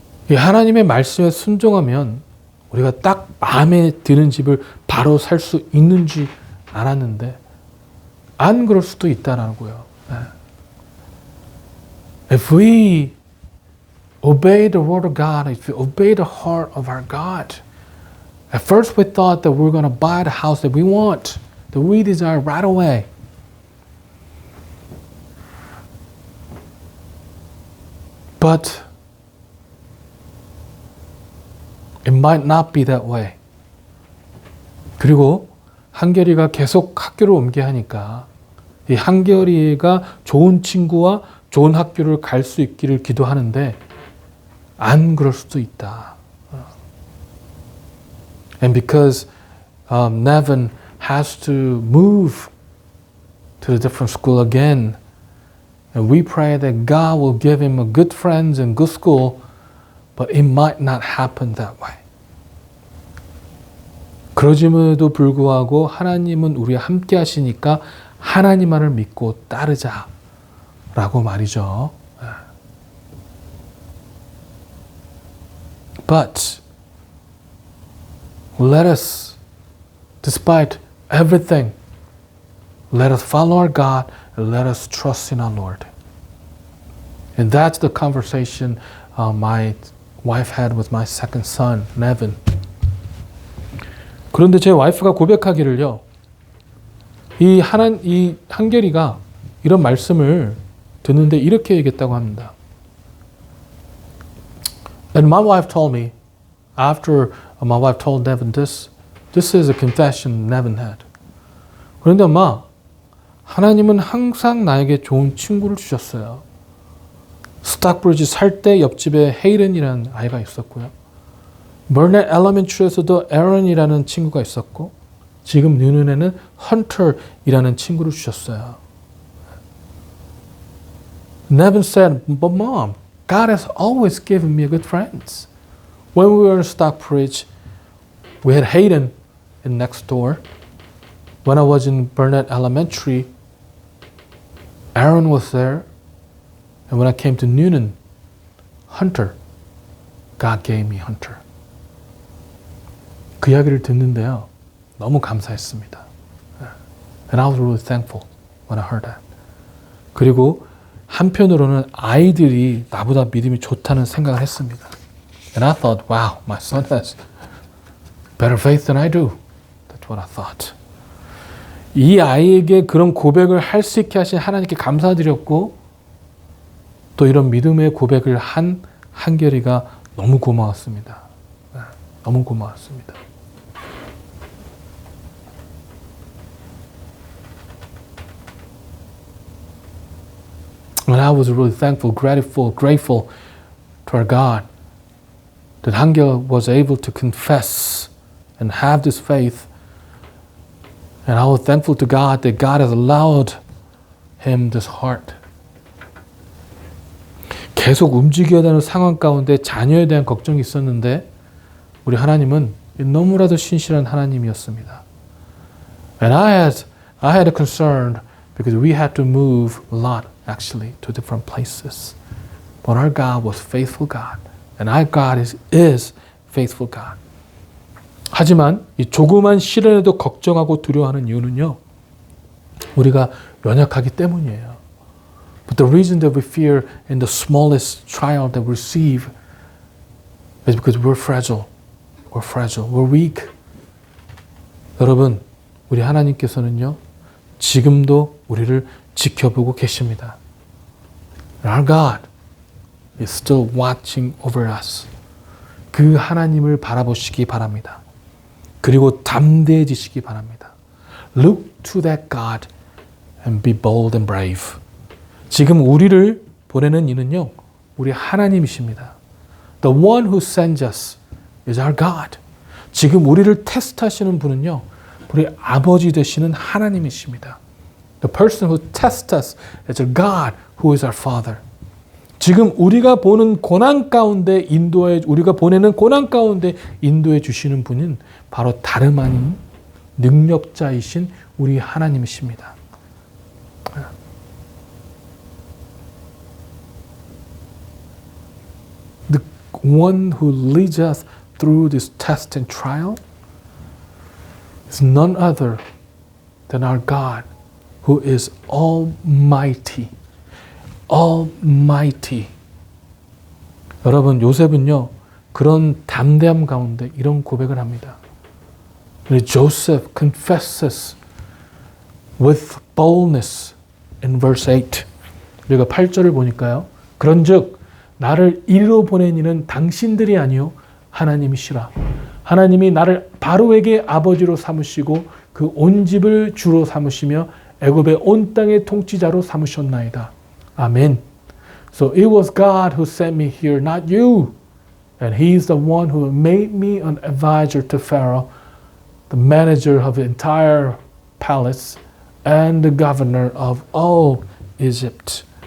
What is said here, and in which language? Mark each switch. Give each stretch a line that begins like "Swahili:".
Korean: 이 하나님의 말씀에 순종하면 우리가 딱 마음에 드는 집을 바로 살 수 있는지 알았는데 안 그럴 수도 있다라고요.
English: If we obey the word of God, if we obey the heart of our God, at first we thought that we're going to buy the house that we want, that we desire right away. But it might not be that way.
Korean: 그리고 한결이가 계속 학교를 옮게 하니까 이 한결이가 좋은 친구와 좋은 학교를 갈 수 있기를 기도하는데 안 그럴 수도 있다.
English: And because Nevin has to move to a different school again, and we pray that God will give him a good friends and good school, but it might not happen that way.
Korean: 그러짐에도 불구하고 하나님은 우리와 함께 하시니까 하나님만을 믿고 따르자라고 말이죠.
English: But let us, despite everything, let us follow our God and let us trust in our Lord. And that's the conversation my wife had with my second son, Nevin.
Korean: 그런데 제 와이프가 고백하기를요. 이 한결이가 이런 말씀을 듣는데 이렇게 얘기했다고 합니다.
English: And my wife told me, after my wife told Nevin this is a confession Nevin had.
Korean: 그런데 엄마, 하나님은 항상 나에게 좋은 친구를 주셨어요. 스탁브리지 살 때 옆집에 헤이런이라는 아이가 있었고요. 버넷 엘리멘트리에서도 에런이라는 친구가 있었고 지금 뉴눈에는 헌터이라는 친구를 주셨어요.
English: Nevin said, but mom, God has always given me good friends. When we were in Stockbridge, we had Hayden in next door. When I was in Burnett Elementary, Aaron was there. And when I came to Noonan, Hunter, God gave me Hunter.
Korean: 그 이야기를 듣는데요. 너무 감사했습니다.
English: And I was really thankful when I heard that.
Korean: 그리고 한편으로는 아이들이 나보다 믿음이 좋다는 생각을 했습니다.
English: And I thought, wow, my son has better faith than I do. That's what I thought.
Korean: 이 아이에게 그런 고백을 할 수 있게 하신 하나님께 감사드렸고 또 이런 믿음의 고백을 한 한결이가 너무 고마웠습니다. 너무 고마웠습니다.
English: And I was really thankful, grateful to our God that Hangel was able to confess and have this faith. And I was thankful to God that God has allowed him this heart.
Korean: 계속 움직여야 되는 상황 가운데 자녀에 대한 걱정이 있었는데 우리 하나님은 너무나도 신실한 하나님이었습니다.
English: And I had a concern because we had to move a lot actually to different places. But our God was faithful God. And our God is faithful God.
Korean: 하지만 이 조그만 시련에도 걱정하고 두려워하는 이유는요. 우리가 연약하기 때문이에요.
English: But the reason that we fear in the smallest trial that we receive is because we're fragile. We're fragile. We're weak.
Korean: 여러분, 우리 하나님께서는요. 지금도 우리를 지켜보고 계십니다.
English: Our God is still watching over us.
Korean: 그 하나님을 바라보시기 바랍니다. 그리고 담대해지시기 바랍니다.
English: Look to that God and be bold and brave.
Korean: 지금 우리를 보내는 이는요. 우리 하나님이십니다.
English: The one who sends us is our God.
Korean: 지금 우리를 테스트하시는 분은요. 우리 아버지 되시는 하나님이십니다.
English: The person who tests us is our God who is our Father.
Korean: 지금 우리가 보는 고난 가운데 우리가 보내는 고난 가운데 인도해 주시는 분은 바로 다름 아닌 능력자이신 우리 하나님이십니다.
English: The one who leads us through this test and trial is none other than our God who is almighty. Almighty.
Korean: 여러분, 요셉은요, 그런 담대함 가운데 이런 고백을 합니다.
English: Joseph confesses with boldness in verse 8.
Korean: 우리가 8절을 보니까요. 그런즉 나를 이리로 보낸 이는 당신들이 아니요 하나님이시라. 하나님이 나를 바로에게 아버지로 삼으시고 그 온 집을 주로 삼으시며 애굽의 온 땅의 통치자로 삼으셨나이다.
English: Amen. So it was God who sent me here, not you. And He's the one who made me an advisor to Pharaoh, the manager of the entire palace, and the governor of all Egypt.